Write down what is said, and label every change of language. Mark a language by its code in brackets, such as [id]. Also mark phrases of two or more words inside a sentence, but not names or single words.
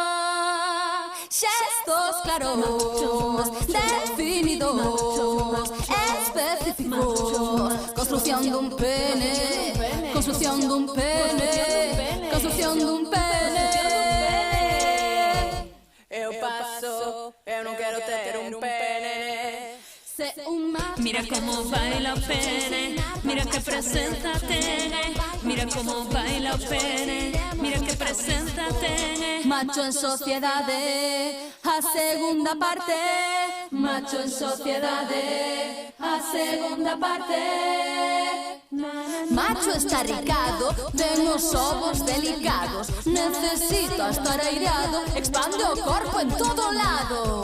[es] Gestos claros, definidos, específicos. Construcción de un pene, construcción de un pene, construcción de un pene. [gl] Eu paso, eu non quero ter un pene. Mira cómo baila o pene, mira que presenza tiene. Mira cómo baila o pene, mira que presenza tiene. Macho en sociedade, a segunda parte. Macho en sociedade, a segunda parte. Macho está ricado, ten os ovos delicados. Necesita estar aireado, expande o corpo en todo lado.